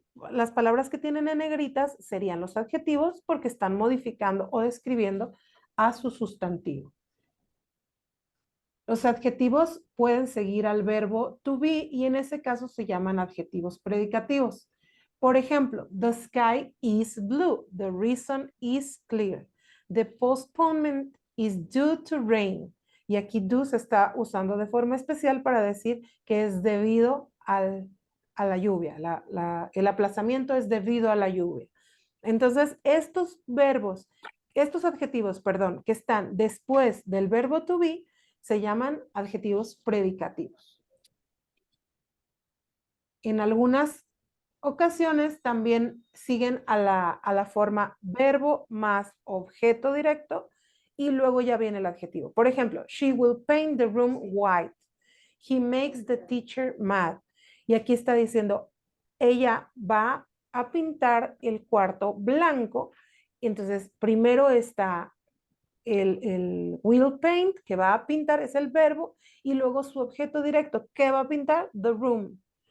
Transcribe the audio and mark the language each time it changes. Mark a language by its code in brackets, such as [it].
[es] las palabras que tienen en negritas serían los adjetivos porque están modificando o describiendo a su sustantivo. Los adjetivos pueden seguir al verbo to be y en ese caso se llaman adjetivos predicativos. [en] Por ejemplo, the sky is blue. The reason is clear. The postponement is due to rain. [es] Y aquí do se está usando de forma especial para decir que es debido a la lluvia. El aplazamiento es debido a la lluvia. Entonces, estos verbos, estos adjetivos, perdón, que están después del verbo to be, se llaman adjetivos predicativos. En algunas ocasiones también siguen a la forma verbo más objeto directo y luego ya viene el adjetivo. [en] Por ejemplo, she will paint the room white. He makes the teacher mad. [es] Y aquí está diciendo, ella va a pintar el cuarto blanco. Entonces, primero está el will paint, que va a pintar, es el verbo, y luego su objeto directo, ¿qué va a pintar? [en] The room.